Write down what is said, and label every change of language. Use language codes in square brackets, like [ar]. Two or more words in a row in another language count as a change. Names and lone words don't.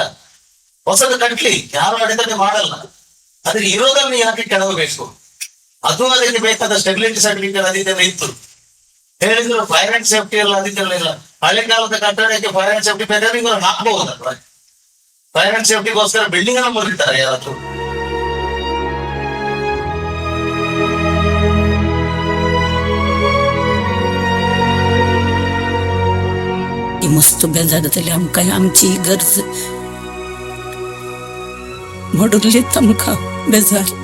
[kn] ಹೊಸದು ಕಟ್ಲಿ, ಯಾರು ಅಡೆತಡೆ ಮಾಡಲ್ಲ. ಆದ್ರೆ ಇರೋದನ್ನು ಯಾಕೆ ಕೆಡವಬೇಕು? ಅದು ಅದಕ್ಕೆ ಬೇಕಾದ [en] stability certificate [kn] ಅದಿದ್ದೆಲ್ಲ ಇತ್ತು. ಹೇಳಿದ್ರು [en] fire and safety [kn] ಎಲ್ಲ ಅದಿದ್ದೆಲ್ಲ ಇಲ್ಲ. ಹಳೆ ಕಾಲದ ಕಟ್ಟಡಕ್ಕೆ [en] fire and safety [kn] ಬೇಕಾದ್ರೆ ಇವರು ಹಾಕ್ಬಹುದಲ್ವ? [en] fire and safetyಗೋಸ್ಕರ [kn] ಬಿಲ್ಡಿಂಗ್ ಅನ್ನು ಮುರಿತಾರೆ ಯಾರಾದ್ರೂ? [kok] मस्त बेजार जातले आमकां आमची गरज मोडुल्लीत आमकां बेजार.